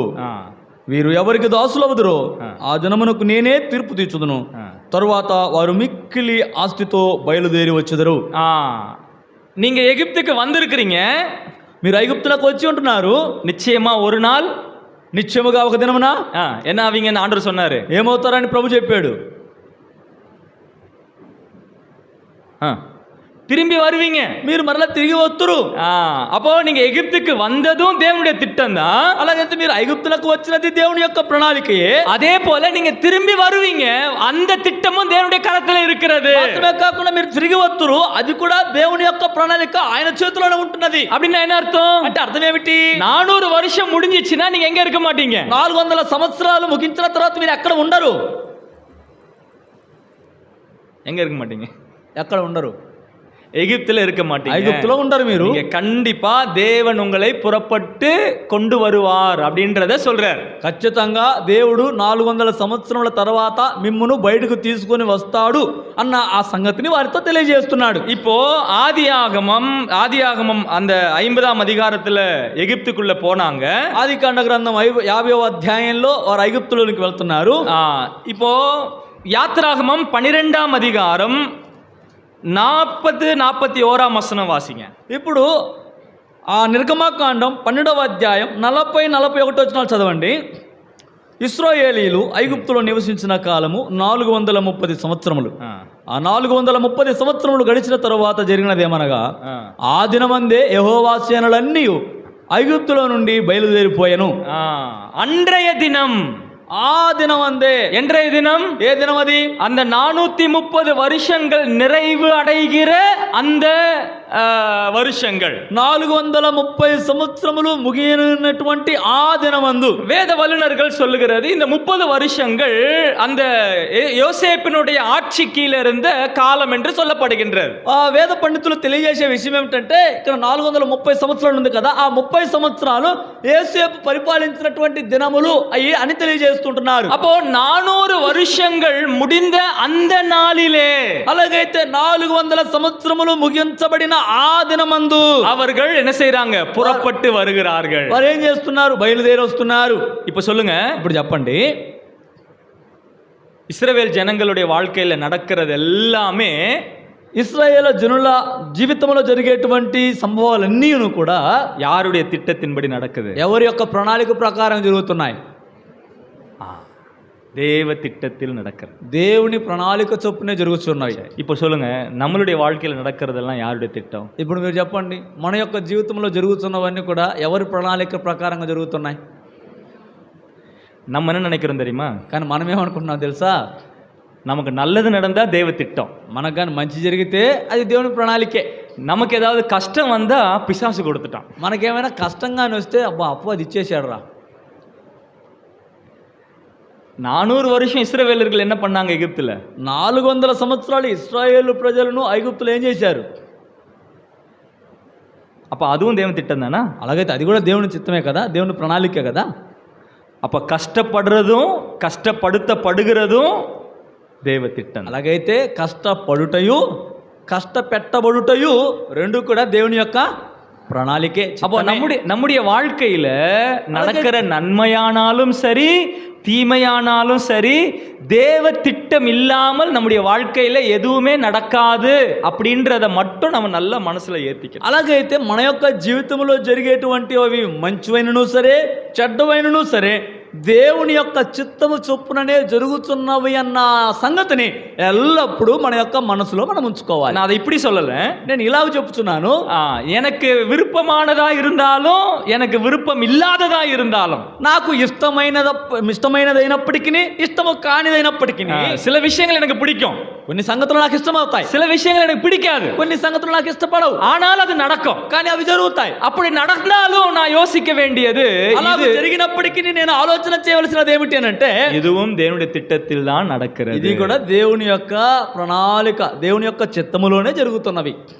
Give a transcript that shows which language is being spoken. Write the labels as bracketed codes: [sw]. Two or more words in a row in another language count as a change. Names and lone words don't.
[te] వీరు ఎవరికి దాసులవుదురో ఆ జనమునకు నేనే తీర్పు తీర్చుదును. తరువాత వారు మిక్కిలి ఆస్తితో బయలుదేరి వచ్చుదురు. [ta] நீங்க எகிப்துக்கு வந்திருக்கிறீங்க, [te] మీరు ఐగుప్తులకు వచ్చి ఉంటున్నారు, [ta] நிச்சயமா ஒரு நாள் [te] నిశ్చయముగా ఒక దినమున [ta] என்ன ஆவீங்கன்னு ஆண்டவர் சொன்னாரு. [te] ఏమవుతారని ప్రభు చెప్పాడు, [ta] திரும்பி வருவீங்க, [te] మీరు మరలా తిరిగి వస్తురు. [ta] அப்போ நீங்க எகிப்துக்கு வந்ததும் தேவனுடைய திட்டம் தான். [te] అలాగైతే మీరు ఐగుప్తులకు వచ్చినది దేవుని యొక్క ప్రణాళికయే. [ta] அதே போல நீங்க திரும்பி வருவீங்க, அந்த திட்டமும் தேவனுடைய கரத்துல இருக்கிறது. [te] మాత్రమే కాకుండా మీరు తిరిగి వస్తురు, అది కూడా దేవుని యొక్క ప్రణాళిక ఆయన చేతిలోనే ఉంటున్నది. [ta] அப்படின்னா என்ன అర్థం? [te] అంటే అర్థం ఏమిటి? [ta] 400 வருஷம் முடிஞ்சிச்சுன்னா நீங்க எங்க இருக்க மாட்டீங்க. [te] 400 సంవత్సరాలు ముగించిన తర్వాత మీరు ఎక్కడ ఉండరు. [ta] எங்க இருக்க மாட்டீங்க? [te] ఎక్కడ ఉండరు, [ta] எகிப்துல இருக்க மாட்டீங்க. [te] ఐగుప్తులో ఉండరు. మీరు [ta] கண்டிப்பா தேவன் உங்களை புறப்பட்டு கொண்டு வருவார் அப்படின்றத சொல்றார். [te] ఖచ్చితంగా దేవుడు 400 సంవత్సరముల తర్వాత మిమ్మును బయటకు తీసుకొని వస్తాడు అన్న ఆ సంగతిని వారితో తెలియజేస్తున్నాడు. [ta] இப்போ ஆதியாகமம் அந்த 50ஆம் அதிகாரத்துல எகிப்துக்குள்ள போனாங்க. [te] ఆదికాండ గ్రంథం 50వ అధ్యాయంలో వారు ఐగుప్తులోనికి వెళ్తున్నారు. [ta] இப்போ யாத்திராகமம் 12ஆம் அதிகாரம் 40-41 வசனம் வாசிங்க. [te] ఇప్పుడు ఆ నిర్గమకాండం 12వ అధ్యాయం 40-41 వచనాలు చదవండి. ఇశ్రాయేలీయులు ఐగుప్తులో నివసించిన కాలము 430 సంవత్సరములు. ఆ 430 సంవత్సరములు గడిచిన తరువాత జరిగినదేమనగా, ఆ దినమందే యెహోవా సేనలన్నీ ఐగుప్తులో నుండి బయలుదేరిపోయాను. [ta] அன்றைய தினம், [te] ఆ దినం అందే. [ta] என்றைய தினம், [te] ఏ దినం అది? [ta] அந்த 430 வருஷங்கள் நிறைவு அடைகிற அந்த வருஷங்கள், [te] 430 సంవత్సరములు ముగినటువంటి ఆ దినమందు [ta] வேத வல்லுநர்கள் சொல்லுகிறது இந்த 30 வருஷங்கள் அந்த யோசேப்பினுடைய ஆட்சி கீழ இருந்த காலம் என்று சொல்லப்படுகின்றது. [te] ఆ వేద పండితులు తెలియజేసే విషయం ఏమిటంటే, ఇక్కడ 430 సంవత్సరాలు ఉంది కదా, ఆ 30 సంవత్సరాలు యోసేపు పరిపాలించినటువంటి దినములు అయ్యి అని తెలియజేస్తుంటున్నారు. [ta] அப்போ 400 வருஷங்கள் முடிந்த அந்த நாளிலே, [te] అలాగైతే 400 సంవత్సరములు ముగించబడిన ఆ దినమందు [ta] அவர்கள் என்ன செய்றாங்க? புறப்பட்டு வருகிறார்கள். [te] వారు ఏం చేస్తున్నారు? బయలుదేరి వస్తున్నారు. [ta] இப்ப சொல்லுங்க, [te] ఇప్పుడు చెప్పండి, [ta] இஸ்ரவேல் ஜனங்களுடைய வாழ்க்கையில நடக்கிறது எல்லாமே [te] ఇశ్రాయేలు జనుల జీవితంలో జరిగేటువంటి సంభవాలన్నీ కూడా [ta] யாருடைய திட்டத்தின்படி நடக்குது? [te] ఎవరి యొక్క ప్రణాళిక ప్రకారం జరుగుతున్నాయి? [ta] தேவ திட்டத்தில் நடக்கிறது. [te] దేవుని ప్రణాళిక చొప్పునే జరుగుతున్నాయి. [ta] இப்போ சொல்லுங்க, நம்மளுடைய வாழ்க்கையில் நடக்கிறதெல்லாம் யாருடைய திட்டம்? [te] ఇప్పుడు మీరు చెప్పండి, మన యొక్క జీవితంలో జరుగుతున్నవన్నీ కూడా ఎవరి ప్రణాళిక ప్రకారంగా జరుగుతున్నాయి? [ta] நம்ம என்ன நினைக்கிறோம் தெரியுமா? [te] కానీ మనం ఏమనుకుంటున్నాం తెలుసా? [ta] நமக்கு நல்லது நடந்தா தேவ திட்டம், [te] మనకు కానీ మంచి జరిగితే అది దేవుని ప్రణాళికే. [ta] நமக்கு ஏதாவது கஷ்டம் வந்தா பிசாசு கொடுத்துட்டான். [te] మనకేమైనా కష్టంగాని వస్తే అబ్బా అప్పు అది ఇచ్చేసాడు రా, [ta] 400 வருஷம் இஸ்ரவேலர்கள் என்ன பண்ணாங்க எகிப்துல? [te] 400 సంవత్సరాలు ఇశ్రాయేలు ప్రజలను ఐగుప్తులో ఏం చేశారు? [ta] அப்ப அதுவும் தேவன் திட்டம் தானா? [te] అలాగైతే అది కూడా దేవుని చిత్తమే కదా, దేవుని ప్రణాళికే కదా. [ta] அப்ப కష్టப்படுறதும் కష్టப்படுத்தப்படுகிறதும் தேவ திட்டம். [te] అలాగైతే కష్టపడుటయు కష్టపెట్టబడుటయు రెండు కూడా దేవుని యొక్క ప్రణాళికే. [ta] அப்போ நம்முடைய வாழ்க்கையில நடக்கிற நன்மையானாலும் சரி தீமையானாலும் சரி தேவ திட்டம் இல்லாமல் நம்முடைய வாழ்க்கையில எதுவுமே நடக்காது அப்படின்றத மட்டும் நம்ம நல்ல மனசுல ஏத்திக்கணும். [te] అలాగైతే మన యొక్క జీవితంలో జరిగేటువంటి అవి మంచివైనను సరే చెడ్డవైనను సరే దేవుని యొక్క చిత్తము చొప్పుననే జరుగుతున్నవి అన్న సంగతిని ఎల్లప్పుడూ మన యొక్క మనసులో మనం ఉంచుకోవాలి. [ta] நான் அதை இப்படி சொல்லல, [te] నేను ఇలాగ చెప్తున్నాను. [ta] எனக்கு విருப்பமானதா இருந்தாலும் எனக்கு விருப்பம் இல்லாததா இருந்தாலும் [te] నాకు ఇష్టమైనదైనప్పటికీ ఇష్టము కానిదైనప్పటికీ [ta] சில விஷயங்கள் எனக்கு பிடிக்கும், [te] కొన్ని సంగతులు నాకు ఇష్టమవుతాయి, [ta] சில விஷயங்கள் எனக்கு பிடிக்காது, [te] కొన్ని సంగతులు నాకు ఇష్టపడవు, [ta] ஆனால் அது நடக்கும், [te] కానీ అవి జరుగుతాయి. [ta] அப்படி நடந்தாலும் நான் யோசிக்க வேண்டியது [te] అలాగే జరిగినప్పటికీ నేను ఆలోచన చేయవలసినది ఏమిటి అని అంటే [ta] இதுவும் தேவனுடைய திட்டத்தில் தான் நடக்கிறது. [te] ఇది కూడా దేవుని యొక్క ప్రణాళిక, దేవుని యొక్క చిత్తములోనే జరుగుతున్నవి.